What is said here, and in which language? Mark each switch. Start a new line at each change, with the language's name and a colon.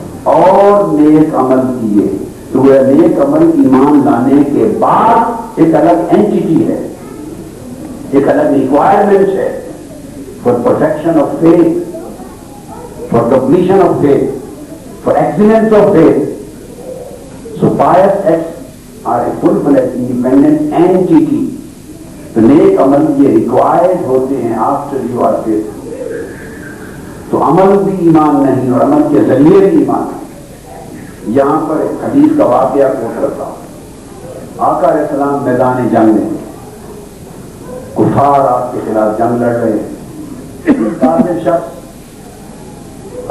Urdu: اور نیک عمل کیے، تو وہ نیک عمل ایمان لانے کے بعد ایک الگ اینٹیٹی ہے، ایک الگ ریکوائرمنٹ ہے
English: For perfection of faith, for completion of faith, for excellence of faith. So pious acts are a full-fledged independent entity.
Urdu: تو نیک عمل یہ ریکوائرڈ ہوتے ہیں
English: after you are faithful.
Urdu: تو عمل بھی ایمان نہیں اور عمل کے ذریعے بھی ایمان نہیں۔ یہاں پر ایک حدیث کا واقعہ کوٹ کرتا ہوں۔ آقا علیہ السلام میدان جنگ میں، کفار آپ کے خلاف جنگ لڑ رہے ہیں، کافر شخص